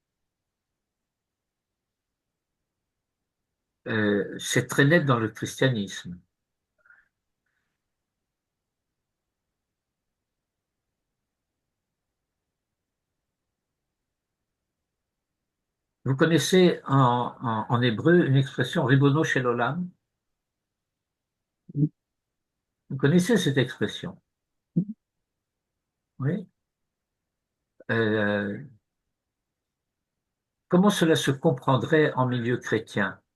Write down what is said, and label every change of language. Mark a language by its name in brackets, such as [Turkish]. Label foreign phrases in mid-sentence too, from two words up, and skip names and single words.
[French] C'est très net dans le christianisme. Vous connaissez en hébreu une expression [Hebrew] רבונו של עולם? [French] Vous connaissez cette expression? Oui. Euh, Comment cela se comprendrait en milieu chrétien?